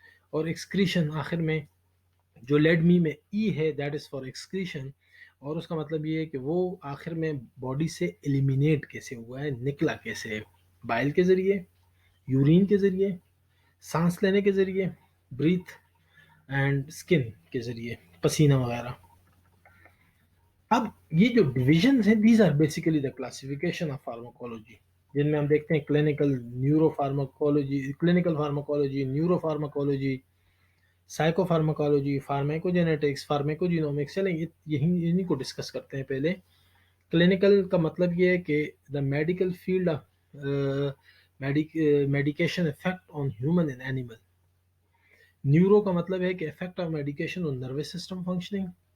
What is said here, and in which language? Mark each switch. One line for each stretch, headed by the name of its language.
Urdu: اور ایکسکریشن آخر میں جو لیڈ می میں ای ہے
English: that is for excretion,
Urdu: اور اس کا مطلب یہ ہے کہ وہ آخر میں باڈی سے ایلیمینیٹ کیسے ہوا ہے، نکلا کیسے ہے، بائل کے ذریعے، یورین کے ذریعے، سانس لینے کے ذریعے، بریتھ اینڈ اسکن کے ذریعے، پسینہ وغیرہ. اب یہ جو ڈویژنز ہیں
English: these are basically the classification of pharmacology,
Urdu: جن میں ہم دیکھتے ہیں clinical pharmacology, neuro pharmacology, psycho pharmacology, فارمیکو genetics, فارمیکو genomics. چلیں انہیں کو ڈسکس کرتے ہیں. پہلے کلینکل کا مطلب یہ ہے کہ
English: The medical field of medication effect on human and animal.
Urdu: Neuro کا مطلب ہے کہ
English: Effect of medication on nervous system functioning.